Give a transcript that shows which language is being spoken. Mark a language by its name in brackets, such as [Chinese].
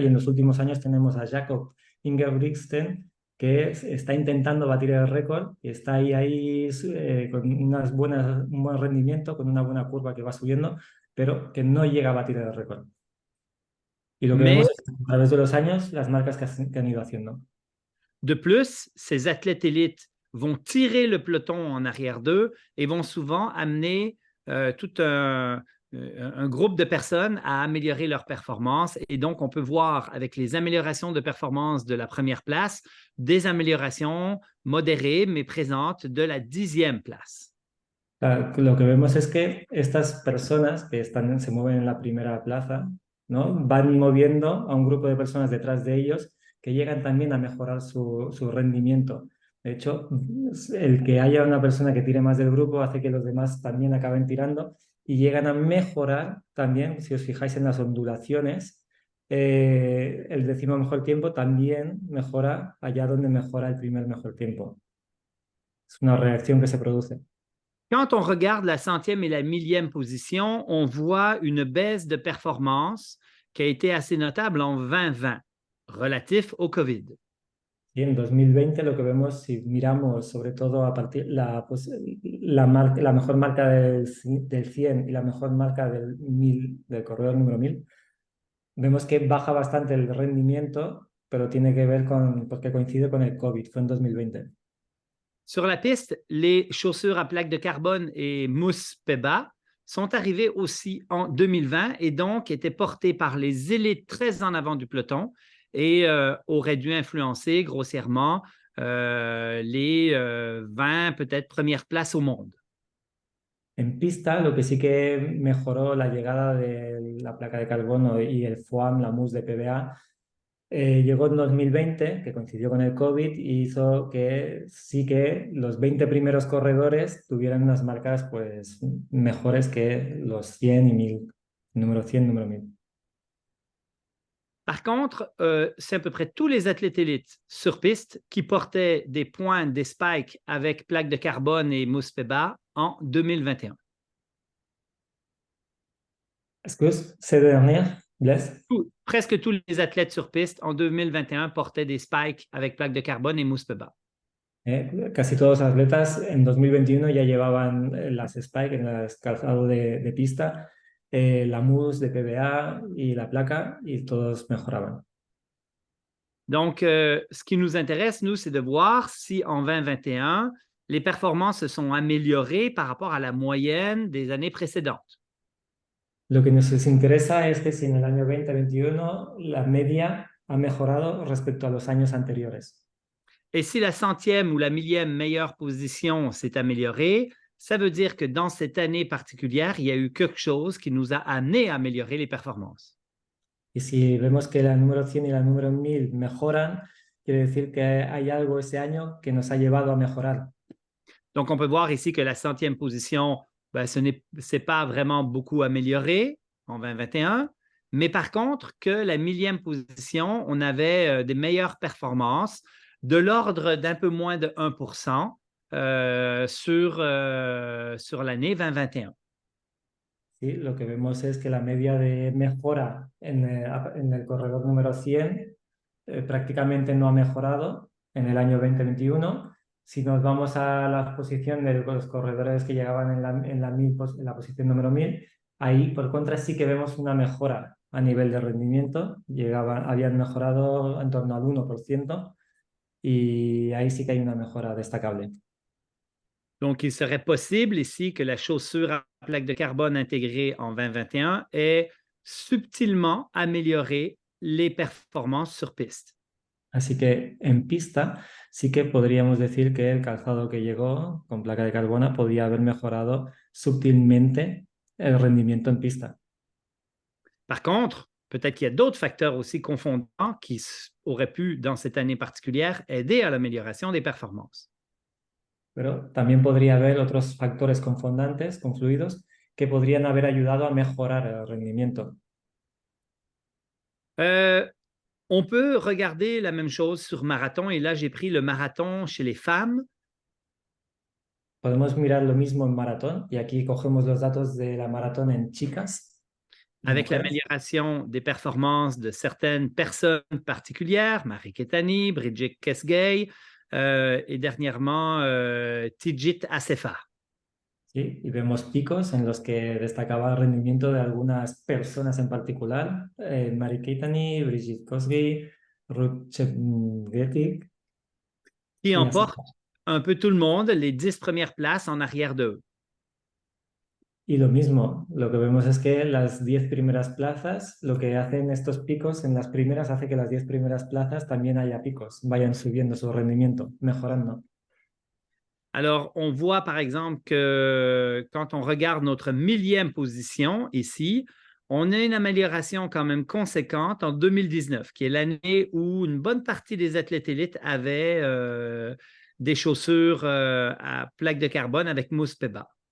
[Spanish] Y en los últimos años tenemos a Jacob Ingebrigtsen, que está intentando batir el récord y está ahí con un buen rendimiento, con una buena curva que va subiendo, pero que no llega a batir el récord. Y lo que [French] Mais [Spanish] vemos es a través de los años las marcas que han ido haciendo. [French] De plus, ces athlètes élites vont tirer le peloton en arrière d'eux et vont souvent amener tout un groupe de personnes à améliorer leur performance. Et donc, on peut voir avec les améliorations de performance de la première place, des améliorations modérées mais présentes de la 10e place. [Spanish] Lo que vemos es que estas personas que se mueven en la primera plaza, ¿no? Van moviendo a un grupo de personas detrás de ellos que llegan también a mejorar su rendimiento. De hecho, el que haya una persona que tire más del grupo hace que los demás también acaben tirando y llegan a mejorar también, si os fijáis en las ondulaciones, el 10º mejor tiempo también mejora allá donde mejora el primer mejor tiempo. Es una reacción que se produce. [French] Quand on regarde la 100e et la 1000e position, on voit une baisse de performance qui a été assez notable en 2020, relatif au COVID. [Spanish] Y en 2020 lo que vemos, si miramos sobre todo a partir la mejor marca del 100 y la mejor marca del 1000, del corredor número 1000, vemos que baja bastante el rendimiento, pero tiene que ver porque coincide con el COVID, fue en 2020. [French] Sur la piste, les chaussures à plaque de carbone et mousse PEBA sont arrivées aussi en 2020 et donc étaient portées par les élites très en avant du peloton et auraient dû influencer grossièrement les 20 peut-être premières places au monde. [Spanish] En pista, lo que sí que mejoró la llegada de la placa de carbono y el FOAM, la mousse de PBA, llegó en 2020, que coincidió con el COVID, y hizo que sí que los 20 primeros corredores tuvieran unas marcas pues, mejores que los 100 y 1000, número 100, número 1000. [French] Par contre, c'est à peu près tous les athlètes élites sur piste qui portaient des pointes, des spikes avec plaque de carbone et mousse PEBA en 2021. Est-ce que c'est dernier, Blaise? Presque tous les athlètes sur piste en 2021 portaient des spikes avec plaque de carbone et mousse PEBA. [Spanish] Casi todos los atletas en 2021 ya llevaban las spikes en el calzado de pista, la mousse de PBA y la placa, y todos mejoraban. [French] Donc, ce qui nous intéresse, nous, c'est de voir si en 2021, les performances se sont améliorées par rapport à la moyenne des années précédentes. [Spanish] Lo que nos interesa es que si en el año 2021 la media ha mejorado respecto a los años anteriores. [French] Et si la 100e ou la 1000e meilleure position s'est améliorée, ça veut dire que dans cette année particulière, il y a eu quelque chose qui nous a amené à améliorer les performances. [Spanish] Y si vemos que la número 100 y la número 1000 mejoran, quiere decir que hay algo ese año que nos ha llevado a mejorar. [French] Donc, on peut voir ici que la 100e position, ben, ce n'est pas vraiment beaucoup amélioré en 2021, mais par contre, que la 1000e position, on avait des meilleures performances de l'ordre d'un peu moins de 1% sur l'année 2021. [Spanish] Sí, lo que vemos es que la media de mejora en el corredor número 100 prácticamente no ha mejorado en el año 2021. Si nos vamos a la posición de los corredores que llegaban en la posición número 1000, ahí por contra sí que vemos una mejora a nivel de rendimiento. Habían mejorado en torno al 1%. Y ahí sí que hay una mejora destacable. [French] Donc, il serait possible ici que la chaussure à plaque de carbone intégrée en 2021 ait subtilement amélioré les performances sur piste. [Spanish] Así que en pista sí que podríamos decir que el calzado que llegó con placa de carbono podía haber mejorado sutilmente el rendimiento en pista. [French] Par contre, peut-être qu'il y a d'autres facteurs aussi confondants qui auraient pu, dans cette année particulière, aider à l'amélioration des performances. [Spanish] Pero también podría haber otros factores confundantes, confluidos, que podrían haber ayudado a mejorar el rendimiento. [French] On peut regarder la même chose sur marathon, et là, j'ai pris le marathon chez les femmes. [Spanish] Podemos mirar lo mismo en maratón, y aquí cogemos los datos de la maratón en chicas. [French] Avec l'amélioration des performances de certaines personnes particulières, Marie Keitany, Bridget Kosgei et dernièrement Tigit Assefa. [Spanish] Sí, y vemos picos en los que destacaba el rendimiento de algunas personas en particular, Marie Keitany, Bridget Kosgei, Ruth Chepngetich. [French] qui [Spanish] y ya está. [French] emportent un peu tout le monde, les 10 premières places en arrière d'eux. [Spanish] Y lo mismo, lo que vemos es que las 10 primeras plazas, lo que hacen estos picos en las primeras hace que las 10 primeras plazas también haya picos, vayan subiendo su rendimiento, mejorando. [French] Alors, on voit par exemple que quand on regarde notre 1000e position ici, on a une amélioration quand même conséquente en 2019, qui est l'année où une bonne partie des athlètes élites avaient des chaussures à plaque de carbone avec mousse PEBA.